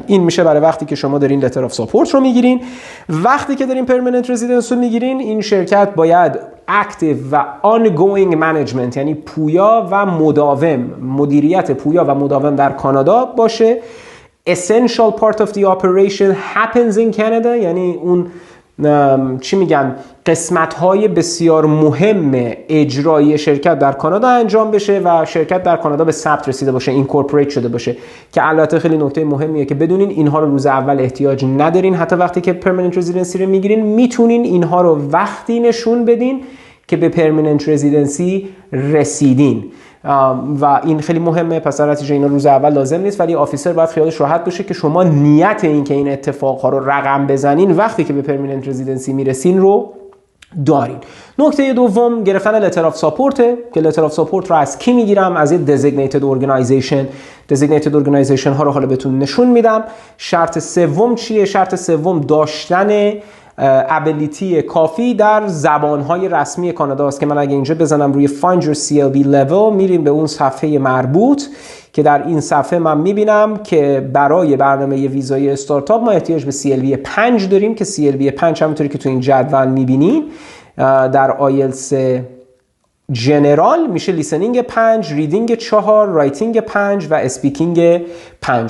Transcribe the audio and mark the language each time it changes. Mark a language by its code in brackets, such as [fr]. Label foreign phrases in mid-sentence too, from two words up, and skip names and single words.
[fa] این میشه برای وقتی که شما دارین [en] letter of support [fa] رو میگیرین. وقتی که دارین [en] permanent residence [fa] رو میگیرین، این شرکت باید اکتیو و [en] ongoing management، [fa] یعنی پویا و مداوم، مدیریت پویا و مداوم در کانادا باشه. [en] Essential part of the operation happens in Canada، [fa] یعنی اون چی میگن، قسمت‌های بسیار مهم اجرایی شرکت در کانادا انجام بشه و شرکت در کانادا به ثبت رسیده باشه، اینکورپوریت شده باشه، که البته خیلی نکته مهمیه که بدونین اینها رو روز اول احتیاج ندارین. حتی وقتی که [en] permanent residency [fa] رو میگیرین میتونین اینها رو وقتی نشون بدین که به [en] permanent residency [fa] رسیدین و این خیلی مهمه. پس در نتیجه اینا روز اول لازم نیست، ولی آفیسر باید خیالش راحت باشه که شما نیت این که این اتفاقها رو رقم بزنین وقتی که به [en] permanent residency [fa] میرسین رو دارین. نکته دوم گرفتن [en] letter of support [fa] که [en] letter of support [fa] رو از کی میگیرم؟ از یه [en] designated organization. designated organization [fa] ها رو حالا بهتون نشون میدم. شرط سوم چیه؟ شرط سوم داشتن ابیلیتی کافی در زبانهای رسمی کانادا است که من اگه اینجا بزنم روی [en] Find Your CLB Level [fa] میریم به اون صفحه مربوط که در این صفحه من میبینم که برای برنامه ویزای استارتاپ ما احتیاج به CLB 5 داریم که CLB 5 همونطوری که تو این جدول میبینین در آیلتس جنرال میشه لیسنینگ 5، ریدینگ 4، رایتینگ 5 و اسپیکینگ 5.